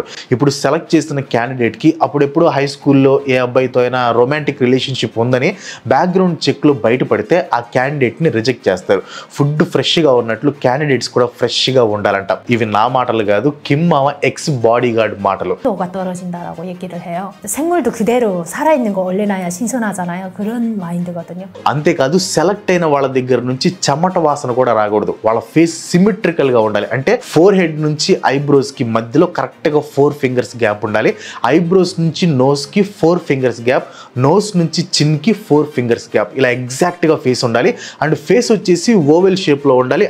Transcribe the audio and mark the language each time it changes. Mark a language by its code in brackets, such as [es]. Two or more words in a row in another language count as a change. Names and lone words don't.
[te] ఇప్పుడు సెలెక్ట్ చేసిన క్యాండిడేట్కి అప్పుడెప్పుడు హై స్కూల్లో ఏ అబ్బాయితో అయినా [en] romantic relationship [te] ఉందని [en] background check-lo [te] బయటపడితే ఆ క్యాండిడేట్ని రిజెక్ట్ చేస్తారు. [en] food fresh-ga [te] ఉన్నట్లు క్యాండిడేట్స్ కూడా ఫ్రెష్గా ఉండాలంట. ఇవి నా మాటలు కాదు, కిమ్ మామ [en] ex body guard [te] మాటలు. [ko] 살아있는 거 얼려놔야 신선하잖아요. 그런 마인드거든요. [te] అంతేకాదు సెలెక్ట్ అయిన వాళ్ళ దగ్గర నుంచి చెమట వాసన కూడా రాకూడదు. వాళ్ళ [en] face symmetrical-ga [te] ఉండాలి. అంటే [en] fore head [te] నుంచి ఐబ్రోస్కి మధ్యలో [en] correct-ga 4 fingers gap [te] ఉండాలి. ఐబ్రోస్ నుంచి నోస్కి [en] 4 fingers gap, nose [te] నుంచి చిన్కి [en] 4 fingers gap. [te] ఇలా ఎగ్జాక్ట్గా ఫేస్ ఉండాలి. [en] and face [te] వచ్చేసి [en] oval shape-lo [te] ఉండాలి.